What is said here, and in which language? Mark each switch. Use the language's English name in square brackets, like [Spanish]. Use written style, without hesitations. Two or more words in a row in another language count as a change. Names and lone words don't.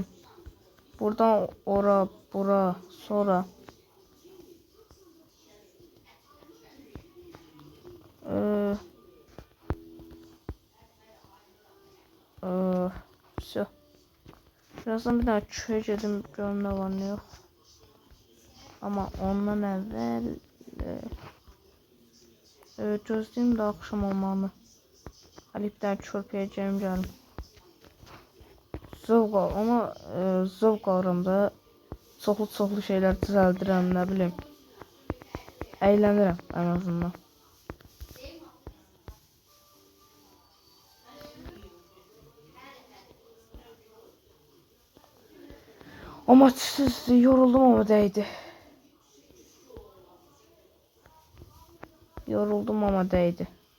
[Azerbaijani] Buradan ora, bura, sonra. [Russian] Все. [Turkish] Birazdan bir daha köye gedim, görüm ne var ne yok. [Azerbaijani] Ama ondan əvvəl gözləyim də axşam olmağını. Hələ bir dənə körpəyə gəlim. Zövq alıram da. Çoxlu şeylər düzəldirəm, nə bilim. Əylənirəm ən azından. [Turkish] Ama yoruldum ama değdi. [Azerbaijani] Yoruldum ama değdi.